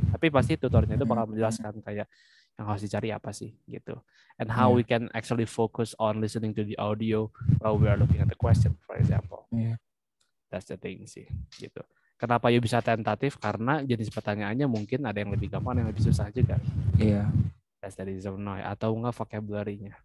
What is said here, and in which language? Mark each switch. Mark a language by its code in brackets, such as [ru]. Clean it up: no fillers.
[id] Tapi pasti tutornya itu bakal menjelaskan kayak yang harus dicari apa sih gitu. [en] And how we can actually focus on listening to the audio while we are looking at the question, for example. [id] Iya. [en] That's the thing [id] sih gitu. Kenapa you bisa tentatif? Karena jenis pertanyaannya mungkin ada yang lebih gampang, yang lebih susah juga. Iya. [en] That's the reason why. [id] Atau enggak vocabulary-nya.